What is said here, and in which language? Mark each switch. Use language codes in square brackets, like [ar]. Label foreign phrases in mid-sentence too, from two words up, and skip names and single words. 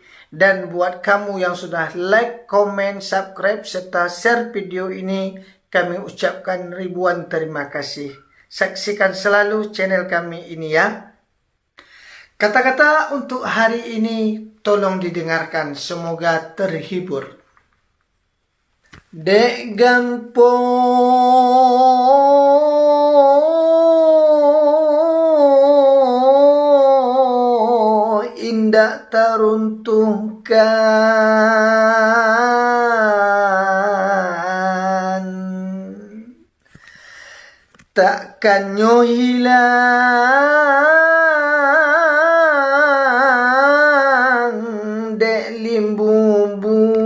[id] Dan buat kamu yang sudah like, komen, subscribe, serta share video ini, kami ucapkan ribuan terima kasih. Saksikan selalu channel kami ini ya. Kata-kata untuk hari ini tolong didengarkan, semoga terhibur. [min] Dek gampo indak teruntuhkan, takkan nyo hilang dek limbumbu.